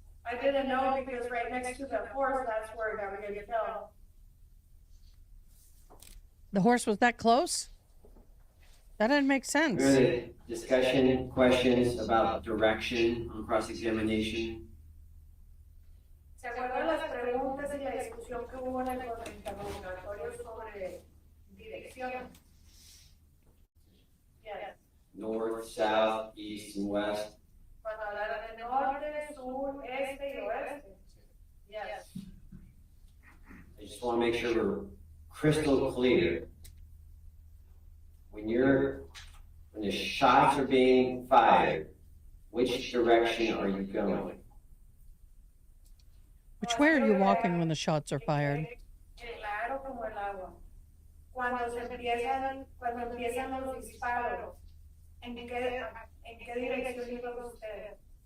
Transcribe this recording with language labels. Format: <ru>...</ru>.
<en>I didn't know because right next to the horse, that's where Gabriel fell. The horse was that close? That didn't make sense. Really, discussion, questions about direction on cross-examination?</en> <es>¿Se acuerdan las preguntas y la discusión que hubo en el interrogatorio sobre dirección?</es> <en>Yes. North, south, east, and west?</en> <es>Cuando hablaron de norte, sur, este y oeste.</es> <en>Yes. I just want to make sure we're crystal clear. When the shots are being fired, which direction are you going? Which way are you walking when the shots are fired?</en> <es>Claro como el agua. Cuando empiezan los disparos, ¿en qué dirección iba usted?</es>